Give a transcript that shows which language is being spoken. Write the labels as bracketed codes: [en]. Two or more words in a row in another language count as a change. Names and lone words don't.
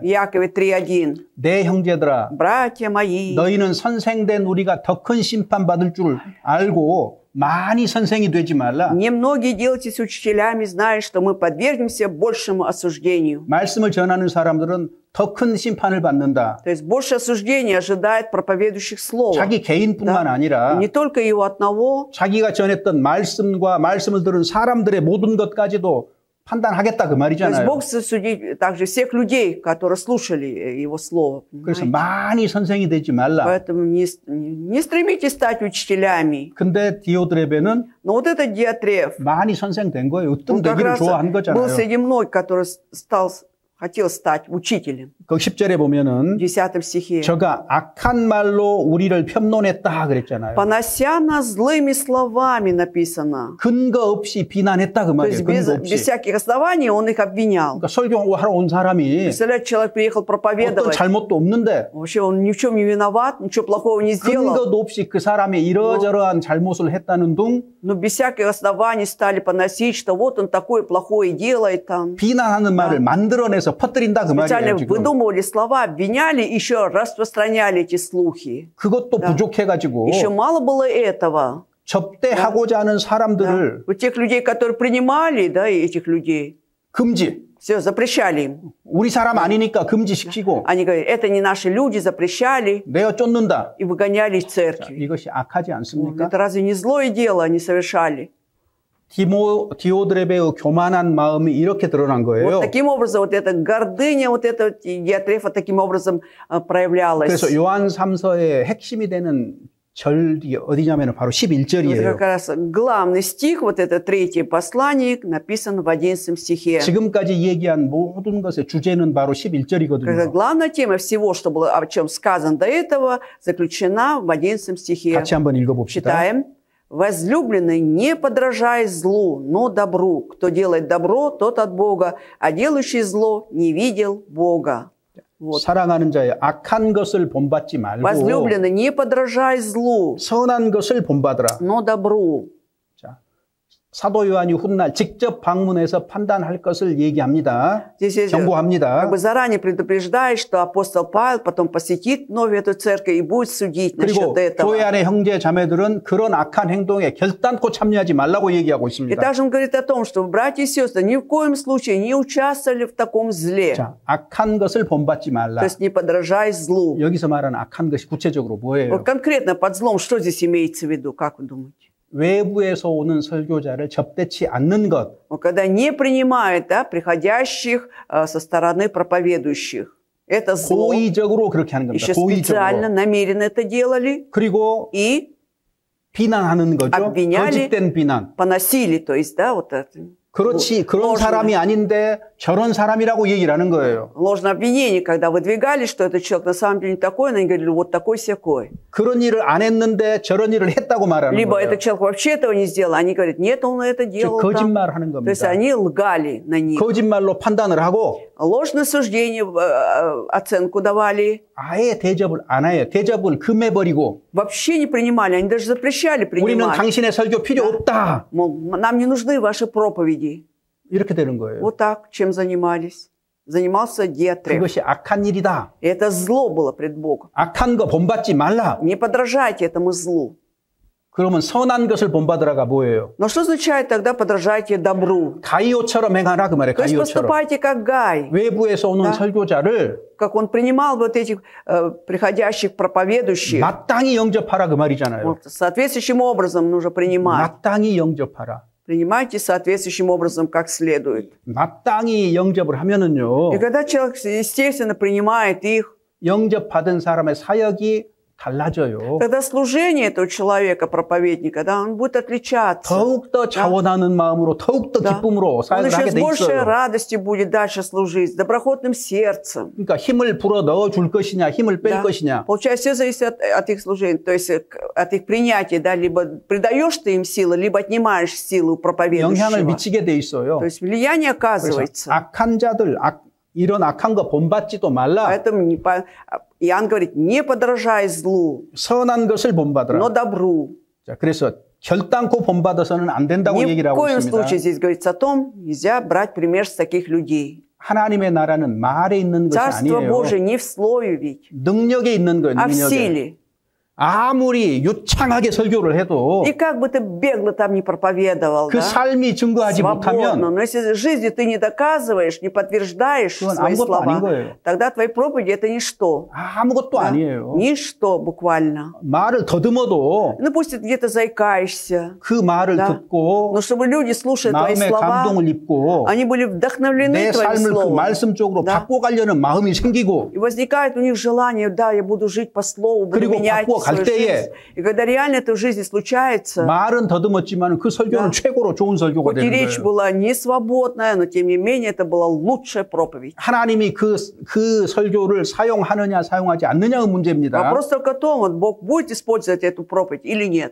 [ru] В Якове 3:1. [ko] 내 형제들아 [ru] Братья мои, [ko] 너희는 선생된 우리가 더 큰 심판 받을 줄 알고 많이 선생이 되지 말라. [ru] немногие делайтесь учителями, зная, что мы подвергнемся большему осуждению. [ko] 말씀을 전하는 사람들은 더 큰 심판을 받는다. [ru] То есть больше осуждения ожидает проповедующих слова. [ko] 자기 개인뿐만 [ru] И [ko] 아니라 [ru] не только его одного, [ko] 자기가 전했던 말씀과 말씀을 들은 사람들의 모든 것까지도 판단하겠다 그 [ru] то есть [ko] 말이잖아요. [ru] Бог судит также всех людей, которые слушали его слово. [ko] 그래서 [ru] понимаете? [ko] 많이 선생이 되지 말라. [ru] Поэтому не стремитесь стать учителями. [ko] 근데 디오드레베는 [ru] Но вот этот Диатреф, [ko] 많이 선생된 거예요. [ru] он [ko] 으뜸 [ru] как [ko] 되기를 [ru] раз [ko] 좋아한 [ru] был [ko] 거잖아요. [ru] среди многих, который хотел стать учителем. [ko] 그 10절에 [ru] В [ko] 보면은 [ru] 10 стихе. [ko] 저가 악한 말로 우리를 편론했다 그랬잖아요. [ru] «Понося нас злыми словами» написано. [ko] 근거 없이 비난했다 그 [ru] То [ko] 말이에요. [ru] есть [ko] 근거 [ru] без [ko] 없이. [ru] всяких оснований он их обвинял. [ko] 그러니까 설교하러 온 사람이 [ru] Представляете, человек приехал [ko] 어떤 [ru] проповедовать. [ko] 잘못도 없는데 [ru] Вообще он ни в чем не виноват, ничего плохого не сделал. [ko] 근거도 없이 그 사람이 이러저러한 잘못을 했다는 둥 [ru] Но без всяких оснований стали поносить, что вот он такое плохое делает там. [ko] 비난하는 말을 만들어내서 퍼뜨린다 그 [ru] Специально [ko] 말이에요. 지금. [ru] выдумывали слова, обвиняли, еще распространяли эти слухи. [ko] 그것도 부족해가지고 [ru] Еще мало было этого. [ko] 접대하고자 하는 사람들을 [ru] Вот тех людей, которые принимали, да, и этих людей, [ko] 금지. [ru] Все, запрещали им. [ko] 우리 사람 아니니까 금지시키고 [ru] Они говорят, это не наши люди, запрещали [ko] 내어 쫓는다. [ru] и выгоняли из церкви. [ko] 이것이 악하지 않습니까? [ru] Это разве не злое дело они совершали? [ko] 디오드레베의 교만한 마음이 이렇게 드러난 [ru] Вот [ko] 거예요. [ru] таким образом, вот эта гордыня, вот эта Диатрефа таким образом проявлялась. [ko] 그래서 요한 3서의 핵심이 되는 절이 어디냐면 바로 [ru] Вот [ko] 11절이에요. [ru] как раз главный стих, вот это третье послание, написан в 11 стихе. [ko] 지금까지 얘기한 모든 것의 주제는 바로 [ru] Когда [ko] 11절이거든요. [ru] главная тема всего, что было, о чем сказано до этого, заключена в 11 стихе. 같이 한번 읽어봅시다. Читаем. «Возлюбленный, не подражай злу, но добру. Кто делает добро, тот от Бога, а делающий зло не видел Бога». Вот. [ko] 사랑하는 자의 악한 것을 본받지 말고 [ru] Возлюбленный, не подражай злу, [ko] 선한 것을 본받으라. [ru] но добру. [ko] 자, 사도 요한이 훗날 직접 방문해서 판단할 것을 얘기합니다. [ru] Здесь [ko] 경고합니다. [ru] как бы заранее предупреждает, что апостол Павел потом посетит вновь эту церковь и будет судить [ko] 그리고 [ru] насчет этого. [ko] 교회 안의 형제 자매들은 그런 악한 행동에 결단코 참여하지 말라고 얘기하고 [ru] И [ko] 있습니다. [ru] также он говорит о том, что братья и сестры ни в коем случае не участвовали в таком зле. [ko] 자, 악한 것을 본받지 말라. [ru] То есть не подражай злу. [ko] 여기서 말하는 악한 것이 구체적으로 뭐예요? [ru] Вот конкретно под злом что здесь имеется в виду, как вы думаете? 외부에서 오는 설교자를 접대치 않는 것. Когда не принимает приходящих со стороны проповедующих. Это зло. [ko] 고의적으로 그렇게 하는 겁니다. [ru] Еще специально, [ko] 고의적으로. [ru] намеренно это делали. [ko] 그리고 [ru] И [ko] 비난하는 거죠. [ru] обвиняли, [ko] 거짓된 비난. [ru] поносили, то есть, да, вот это. [ko] 그렇지, 그런 [ru] ложное. [ko] 사람이 아닌데 저런 사람이라고 얘기를 하는 거예요. [ru] Ложное обвинение, когда выдвигали, что этот человек на самом деле не такой, но они говорили, вот такой-сякой. [ko] 그런 일을 안 했는데 저런 일을 했다고 말하는 [ru] Либо [ko] 거예요. [ru] этот человек вообще этого не сделал, они говорят, нет, он это [ko] 즉 [ru] делал. там. [ko] 거짓말하는 [ru] То есть [ko] 겁니다. [ru] они лгали на них. [ko] 거짓말로 판단을 하고 [ru] Ложное суждение, оценку давали. [ko] 아예 대접을 안 해요. 대접을 금해버리고 [ru] Вообще не принимали, они даже запрещали [ko] 우리는 [ru] принимать. [ko] 당신의 설교 필요 없다. [ru] Мол, нам не нужны ваши проповеди. [ko] 이렇게 되는 거예요. [ru] Вот так, чем занимались. Занимался Диатреф. [ko] 그것이 악한 일이다. [ru] И это зло было пред Богом. [ko] 악한 거 본받지 말라. [ru] Не подражайте этому злу. [ko] 그러면 선한 것을 본받으라가 뭐예요? [ru] Но что означает тогда подражайте добру? [ko] 가이오처럼 행하라 그 말이에요. [ru] То есть [ko] 가이오처럼. [ru] поступайте как Гай, [ko] 외부에서 오는 설교자를 [ru] как он принимал вот этих приходящих проповедующих. [ko] 마땅히 영접하라 그 말이잖아요. [ru] Вот, соответствующим образом нужно принимать. [ko] 마땅히 영접하라. [ru] Принимайте соответствующим образом, как следует. [ko] 마땅히 영접을 하면은요. [ru] И когда человек, естественно, принимает их, [ko] 영접받은 사람의 사역이 달라져요. [ru] тогда служение этого человека, проповедника, да, он будет отличаться. [ko] 더욱더 자원하는 마음으로 더욱더 [ru] Да. [ko] 기쁨으로 [ru] Он [ko] 사역을 [ru] еще [ko] 하게 [ru] с [ko] 돼 [ru] большей [ko] 있어요. [ru] радостью будет дальше служить, с доброхотным сердцем. [ko] 그러니까 힘을 불어 넣어 줄 것이냐, 힘을 뺄 [ru] Да. [ko] 것이냐. [ru] Получается, все зависит от их служения, то есть от их принятия, да, либо придаешь ты им силы, либо отнимаешь силу [ko] 영향을 [ru] проповедующего. [ko] 미치게 돼 있어요. [ru] То есть влияние [ko] 그래서 [ru] оказывается. [ko] 악한 자들, 이런 악한 거 본받지도 말라. [ru] Поэтому Иоанн говорит, не подражай злу, [ko] 선한 것을 본받으라. [ru] но добру. [ko] 자, 그래서 결단코 본받아서는 안 된다고 [ru] Ни [ko] 얘기를 [ru] в [ko] 하고 [ru] коем [ko] 있습니다. [ru] случае здесь говорится о том, нельзя брать пример с таких людей. [ko] 하나님의 나라는 말에 있는 것이 [ru] Царство [ko] 아니에요. [ru] Божие не в слове ведь, [ko] 능력에 있는 거예요. [ru] а в [ko] 능력에. [ru] силе. [ko] 아무리 유창하게 설교를 해도 [ru] И как бы ты бегло там не проповедовал, [ko] 그 [ru] да, [ko] 삶이 증거하지 [ru] свободно, [ko] 못하면 [ru] но если жизнью ты не доказываешь, не подтверждаешь [ko] 그건 [ru] свои [ko] 아무것도 아닌 [ru] слова, [ko] 거예요. [ru] тогда твои проповеди это ничто. [ko] 아무것도 [ru] Да? [ko] 아니에요. [ru] Ничто буквально. [ko] 말을 더듬어도 [ru] Ну пусть ты где-то заикаешься, [ko] 그 말을 [ru] Да. [ko] 듣고 [ru] но чтобы люди, слушая твои [ko] 마음의 [ru] слова, [ko] 감동을 입고 [ru] они были вдохновлены [ko] 내 [ru] твоим [ko] 삶을 그 [ru] словом. [ko] 말씀 쪽으로 [ru] Да. [ko] 바꿔가려는 마음이 생기고 [ru] И возникает у них желание, да, я буду жить по слову, буду [ko] 그리고 [ru] менять [ko] 바꾸어 갈 [ru] свою 때에 жизнь. И когда реально это в жизни случается, [ko] 말은 더듬었지만 그 설교는 [ru] Да. [ko] 최고로 좋은 설교가 [ru] хоть и [ko] 되는 [ru] речь [ko] 거예요. [ru] была не свободная, но тем не менее это была лучшая проповедь. [ko] 하나님이 그 설교를 사용하느냐 사용하지 않느냐의 문제입니다. [ru] Вопрос только в том, вот Бог будет использовать эту проповедь или нет.